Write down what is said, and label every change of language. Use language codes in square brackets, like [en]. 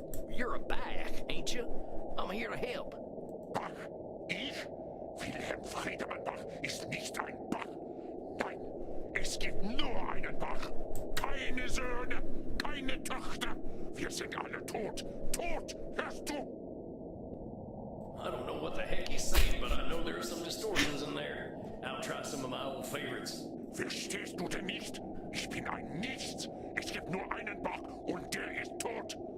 [en] You're a Bach, ain't you? I'm here to help. [de] Bach? Ich? Wilhelm Friedemann Bach ist nicht ein Bach. Nein, es gibt nur einen Bach. Keine Söhne, keine Töchter. Wir sind alle tot. Tot, hörst du? [en] I don't know what the heck he's saying, but I know there are some distortions in there. I'll try some of my old favorites. [de] Verstehst du denn nicht? Ich bin ein Nichts. Es gibt nur einen Bach und der ist tot.